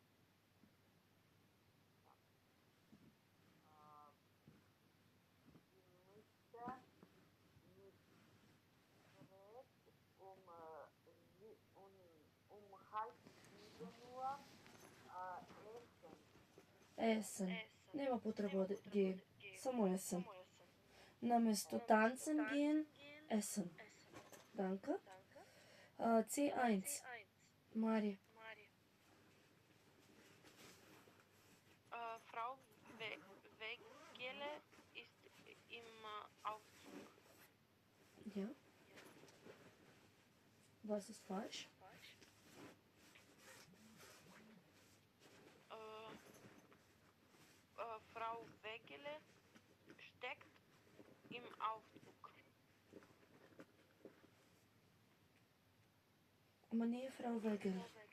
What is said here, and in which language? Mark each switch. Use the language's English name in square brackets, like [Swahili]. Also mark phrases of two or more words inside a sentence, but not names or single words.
[German] Sie möchte mit Fred um 6:30 essen. [Macedonian] Есен. Нема потреба да ги. Само есен. [German] Наместо танцен gehen, essen. Danke. C1. Мари. Frau Wegele ist im Aufzug. Ja. Was ist falsch? Frau Wegele steckt im Aufzug. [Macedonian] Ама не е фрау Вегеле.